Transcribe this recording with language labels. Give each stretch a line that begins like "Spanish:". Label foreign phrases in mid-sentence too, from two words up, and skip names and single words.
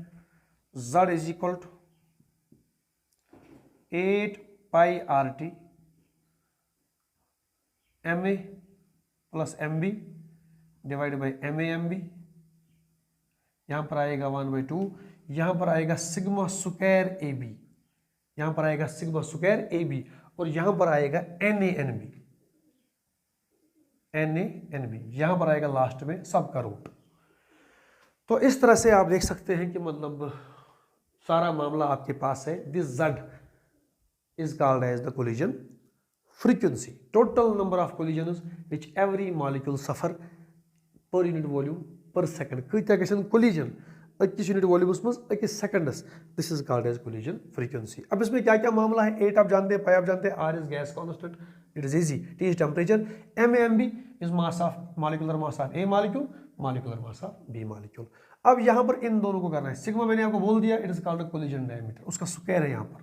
English: Z is equal to 8 pi RT Ma plus Mb divide by MaMb,
Hindi: यहाँ पर आएगा 1/2, यहाँ पर आएगा
English: sigma square AB,
Hindi: यहाँ पर आएगा
English: sigma square AB,
Hindi: और यहाँ पर आएगा NaNb, यहाँ पर आएगा लास्ट में सब का रूट। तो इस तरह से आप देख सकते हैं कि मतलब सारा मामला आपके पास है।
English: दिस Z is called as the collision frequency, total number of collisions which every molecule suffer per unit volume per second।
Kashmiri: कईता गसन collision अकिस यूनिट वॉल्यूम्स में अकिस सेकंड्स,
English: this is called as collision frequency.
Hindi: अब इसमें क्या क्या मामला है, 8 आप जानते हैं, पाई आप जानते हैं,
English: R is gas constant, it is easy, T is temperature, MaMb is mass of molecular mass of A molecule, molecular mass of B molecule.
Hindi: अब यहाँ पर इन दोनों को करना है, सिग्मा मैंने आपको बोल दिया,
English: it is called collision diameter,
Hindi: उसका स्क्वायर है यहाँ पर।